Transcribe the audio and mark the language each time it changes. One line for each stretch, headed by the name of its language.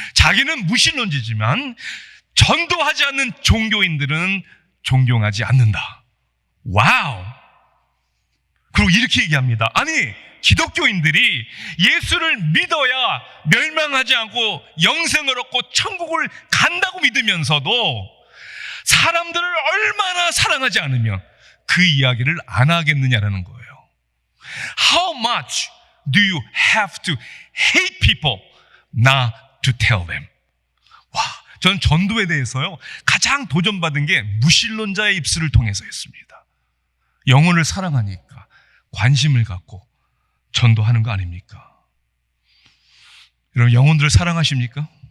Korean: 자기는 무신론자지만 전도하지 않는 종교인들은 존경하지 않는다. 와우. 그리고 이렇게 얘기합니다. 아니, 기독교인들이 예수를 믿어야 멸망하지 않고 영생을 얻고 천국을 간다고 믿으면서도 사람들을 얼마나 사랑하지 않으면 그 이야기를 안 하겠느냐라는 거예요.
English: How much do you have to hate people not to tell them?
Korean: 와, 저는 전도에 대해서요 가장 도전받은 게 무신론자의 입술을 통해서였습니다. 영혼을 사랑하니까 관심을 갖고 전도하는 거 아닙니까? 여러분, 영혼들을 사랑하십니까?